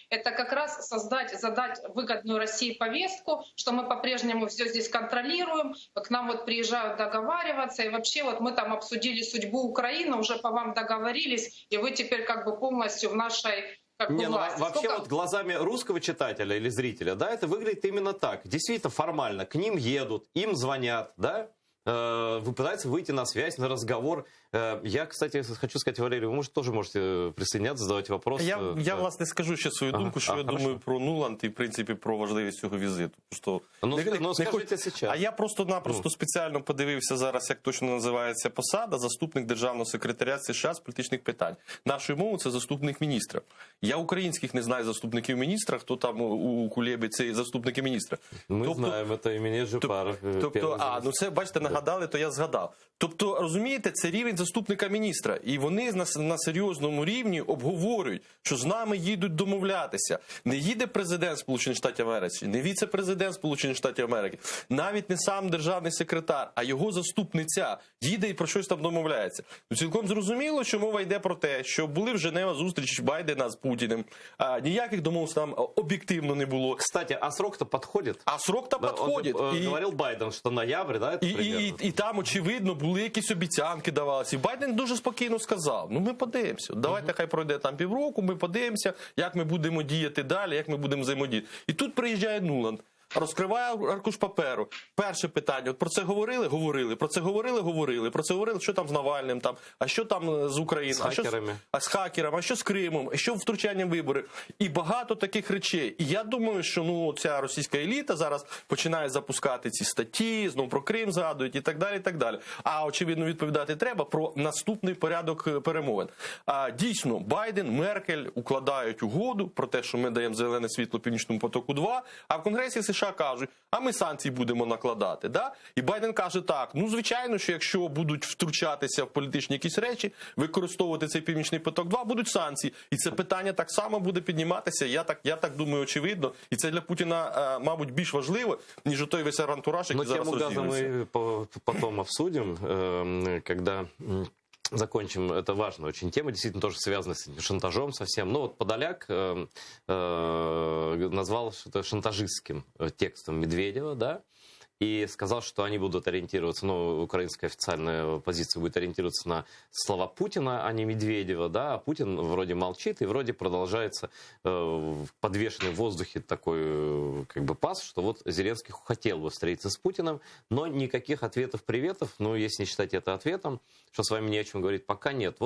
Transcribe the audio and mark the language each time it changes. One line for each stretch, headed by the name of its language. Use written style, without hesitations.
Russian: Это как раз задать выгодную России повестку, что мы по-прежнему все здесь контролируем, к нам вот приезжают договариваться, и вообще вот мы там обсудили судьбу Украины, уже по вам договорились, и вы теперь как бы полностью в нашей власти. Вообще вот глазами русского читателя или зрителя, да, это выглядит именно так. Действительно формально. К ним едут, им звонят, да, пытаются выйти на связь, на разговор. Я, кстати, хочу сказать, Валерий, вы тоже можете присоединяться, задавати вопроси.
Ukrainian: Я власне, скажу ще свою думку, що я думаю про Нуланд і, в принципі, про важливість цього візиту. Скажіть зараз. А я просто-напросто спеціально подивився зараз, як точно називається посада, заступник державного секретаря США з політичних питань. Нашою мовою це заступник міністра. Я українських не знаю заступників міністра, хто там у Кулєбі це заступники міністра. Ми знаємо, це імені Жупар. Це, бачите, нагадали, то я згадав. Тобто, розумієте, це рівень заступника міністра. І вони на серйозному рівні обговорюють, що з нами їдуть домовлятися. Не їде президент Сполучених Штатів Америки, не віце-президент Сполучених Штатів Америки, навіть не сам державний секретар, а його заступниця їде і про щось там домовляється. Цілком зрозуміло, що мова йде про те, що були в Женева зустрічі Байдена з Путіним, ніяких домовленостей там об'єктивно не було.
Russian: Кстати, а срок-то подходит?
Ukrainian: А срок-то підходить.
Russian: Говорил Байден, що ноябрь, да,
Ukrainian: і там, очевидно, були якісь обіцянки давалися. І Байден дуже спокійно сказав, ну ми подивимося, давайте хай пройде там півроку, ми подивимося, як ми будемо діяти далі, як ми будемо взаємодіяти. І тут приїжджає Нуланд, розкриває аркуш паперу. Перше питання, от про це говорили? Говорили. Про це говорили? Говорили. Про це говорили, що там з Навальним, там, а що там з Україною, з хакерами, а що з Кримом, а що втручанням виборів. І багато таких речей. І я думаю, що ну, ця російська еліта зараз починає запускати ці статті, знову про Крим згадують і так далі, і так далі. А, очевидно, відповідати треба про наступний порядок перемовин. Дійсно, Байден, Меркель укладають угоду про те, що ми даємо зелене світло Північному потоку-2, а в Конгресі США кажуть, а ми санкції будемо накладати. Да? І Байден каже так, ну звичайно, що якщо будуть втручатися в політичні якісь речі, використовувати цей Північний поток-2, будуть санкції. І це питання так само буде підніматися, я так думаю, очевидно. І це для Путіна, мабуть, більш важливо, ніж той весь антураж, який зараз розвивається.
Russian: Но тему газа мы потом обсудим, когда... Закончим, это важная очень тема, действительно тоже связана с шантажом совсем. Ну вот Подоляк назвал это шантажистским текстом Медведева, да, и сказал, что они будут ориентироваться, ну, украинская официальная позиция будет ориентироваться на слова Путина, а не Медведева, да, а Путин вроде молчит и вроде продолжается подвешенный в воздухе такой, как бы, пас, что вот Зеленский хотел бы встретиться с Путиным, но никаких ответов-приветов, ну, если не считать это ответом, что с вами не о чем говорить, пока нет.